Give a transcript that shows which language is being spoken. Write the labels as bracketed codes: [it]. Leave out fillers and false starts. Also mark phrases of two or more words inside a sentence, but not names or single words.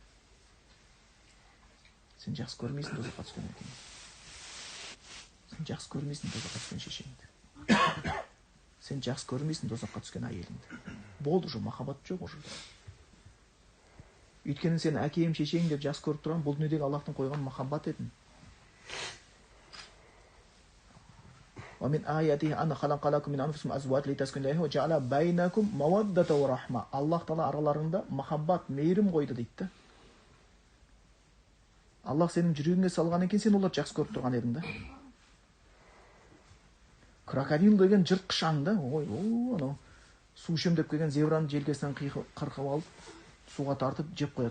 [kk] Сен жақсы көрмейсің тозаққа түскен екен. Сен жақсы көрмейсің тозаққа түскен шешеңді. Сен жақсы көрмейсің тозаққа түскен әйеліңді. Болды уже, махаббат жоқ уже. Өйткені сен әкем, шешең деп жақсы көріп тұрған, бұл дүниедегі Аллахтың қойған махаббат едің. [ar] ومن آياته أن خلق لكم من أنفسكم أزواجا لتسكنوا إليها وجعل بينكم مودة ورحمة. [kk] Аллах Тағала араларыңда махаббат, мейірім қойды дейді. Аллах сенің жүрегіңе салған екен, сен оларды жақсы көріп тұрған едің да. Крокодил деген жыртқыш аң да, анау су ішем деп келген зебраны желкесінен қырқып алып, суға тартып жеп қояды.